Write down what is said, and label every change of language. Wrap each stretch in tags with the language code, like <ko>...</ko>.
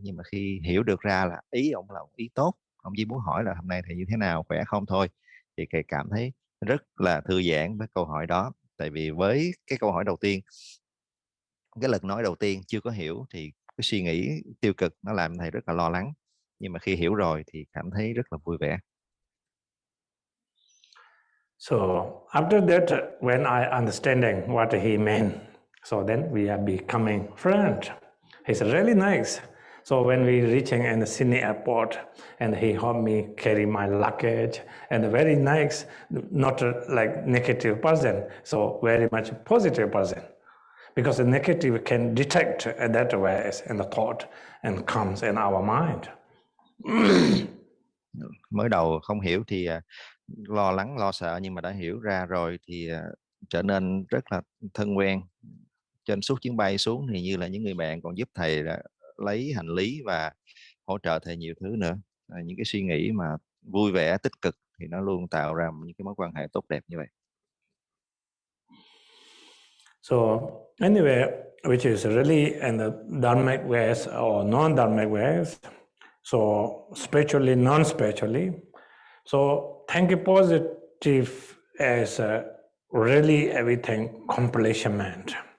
<vi>Nhưng mà khi hiểu được ra là ý ông là ý tốt, ông chỉ muốn hỏi là hôm nay thầy như thế nào, khỏe không thôi, thì thầy cảm thấy rất là thư giãn với câu hỏi đó. Tại vì với cái câu hỏi đầu tiên cái lần nói đầu tiên chưa có hiểu thì cái suy nghĩ tiêu cực nó làm thầy rất là lo lắng, nhưng mà khi hiểu rồi thì cảm thấy rất là vui vẻ.</vi> <en>So after that, when I understanding what he meant, so then we are becoming friends. He's really nice. So when we reaching in the Sydney airport, and he helped me carry my luggage, and very nice, not like negative person, so very much positive person. Because the negative can detect that ways in the thought and comes in our mind.</en> <vi>Mới đầu không hiểu thì lo lắng lo sợ, nhưng mà đã hiểu ra rồi thì trở nên rất là thân quen. Trên suốt chuyến bay xuống thì như là những người bạn, còn giúp thầy lấy hành lý và hỗ trợ thầy nhiều thứ nữa. Những cái suy nghĩ mà vui vẻ tích cực thì nó luôn tạo ra những cái mối quan hệ tốt đẹp như vậy.</vi> <en>So anyway, which is really in the dharmic ways or non-dharmic ways, so spiritually, non-spiritually. So thinking positive is really everything complement.</en>